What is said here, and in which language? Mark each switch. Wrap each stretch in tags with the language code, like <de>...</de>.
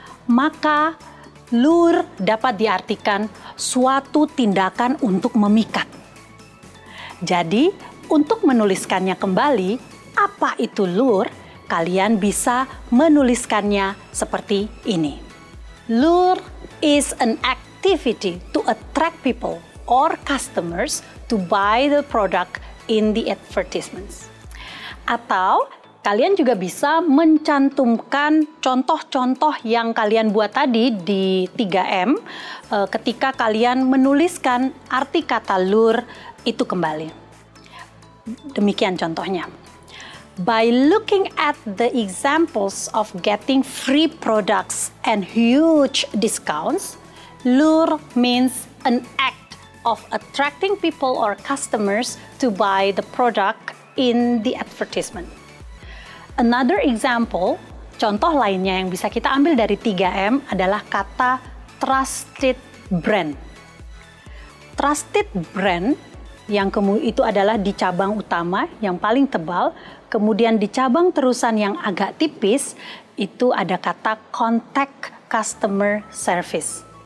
<id>Maka lure dapat diartikan suatu tindakan untuk memikat. Jadi, untuk menuliskannya kembali, apa itu lure? Kalian bisa menuliskannya seperti ini.</id> <en>Lure is an activity to attract people or customers to buy the product in the advertisements.</en> <id>Atau kalian juga bisa mencantumkan contoh-contoh yang kalian buat tadi di 3M ketika kalian menuliskan arti kata lure itu kembali. Demikian contohnya.</id> <en>By looking at the examples of getting free products and huge discounts, lure means an act of attracting people or customers to buy the product in the advertisement. Another example,</en> <id>contoh lainnya yang bisa kita ambil dari 3M adalah kata trusted brand. Trusted brand yang itu adalah di cabang utama yang paling tebal, kemudian di cabang terusan yang agak tipis itu ada kata contact customer service.</id>